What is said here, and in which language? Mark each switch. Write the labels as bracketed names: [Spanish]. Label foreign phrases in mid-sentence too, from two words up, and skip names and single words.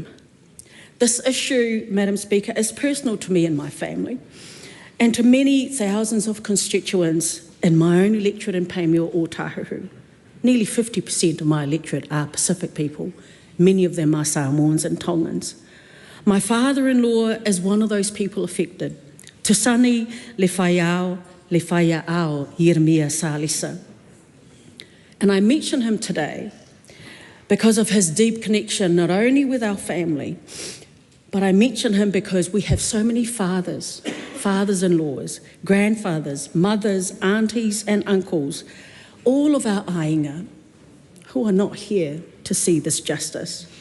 [English] This issue, Madam Speaker, is personal to me and my family, and to many thousands of constituents in my own electorate in Paemio Ōtāhuhu. Nearly 50% of my electorate are Pacific people. Many of them are Samoans and Tongans. My father-in-law is one of those people affected. Tusani le whaiao Yeremia Salisa. And I mention him today because of his deep connection, not only with our family, but I mention him because we have so many fathers, fathers-in-laws, grandfathers, mothers, aunties and uncles, all of our ainga who are not here to see this justice.